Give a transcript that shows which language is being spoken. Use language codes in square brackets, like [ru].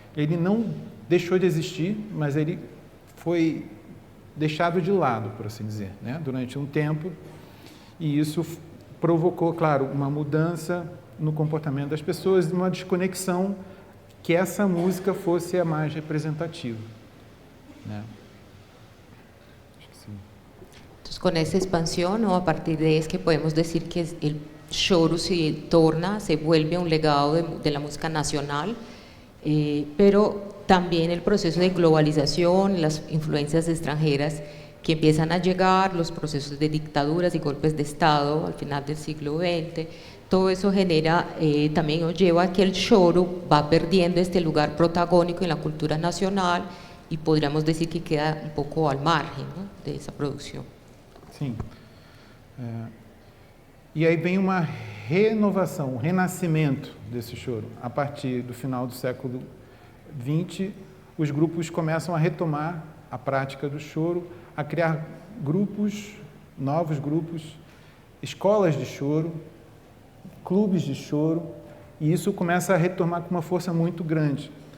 [pt] Ele não deixou de existir, mas ele foi deixado de lado, por assim dizer, né? Durante um tempo, e isso provocou, claro, uma mudança no comportamento das pessoas, uma desconexão que essa música fosse a mais representativa, né? [es] Entonces, con esa expansión, ¿no? A partir de es que podemos decir que el choro se vuelve un legado de la música nacional, pero también el proceso de globalización, las influencias extranjeras que empiezan a llegar, los procesos de dictaduras y golpes de Estado al final del siglo XX, todo eso genera, también nos lleva a que el choro va perdiendo este lugar protagónico en la cultura nacional y podríamos decir que queda un poco al margen, ¿no? De esa producción. [pt] Sim. E aí vem uma renovação, um renascimento desse choro. A partir do final do século XX, os grupos começam a retomar a prática do choro, a criar grupos, novos grupos, escolas de choro, clubes de choro, e isso começa a retomar com uma força muito grande.